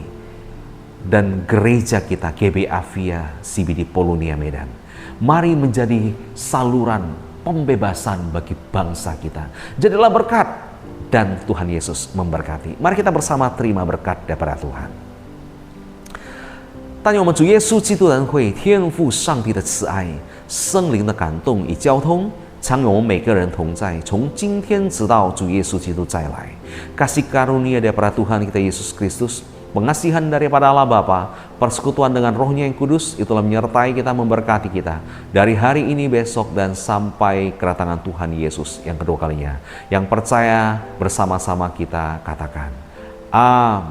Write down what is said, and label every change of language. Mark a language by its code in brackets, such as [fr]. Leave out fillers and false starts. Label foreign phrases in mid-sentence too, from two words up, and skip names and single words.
[id] Dan gereja kita GBA Via CBD Polonia Medan, mari menjadi saluran pembebasan bagi bangsa kita. Jadilah berkat dan Tuhan Yesus memberkati. Mari kita bersama terima berkat daripada Tuhan. [zh] 但愿我们主耶稣基督的恩惠、天父上帝的慈爱、圣灵的感动与交通，常与我们每个人同在，从今天直到主耶稣基督再来。 [id] Kasih karunia daripada Tuhan kita Yesus Kristus, pengasihan daripada Allah Bapa, persekutuan dengan Roh-Nya yang kudus, itulah menyertai kita, memberkati kita dari hari ini, besok, dan sampai kedatangan Tuhan Yesus yang kedua kalinya. Yang percaya bersama-sama kita katakan, Amin.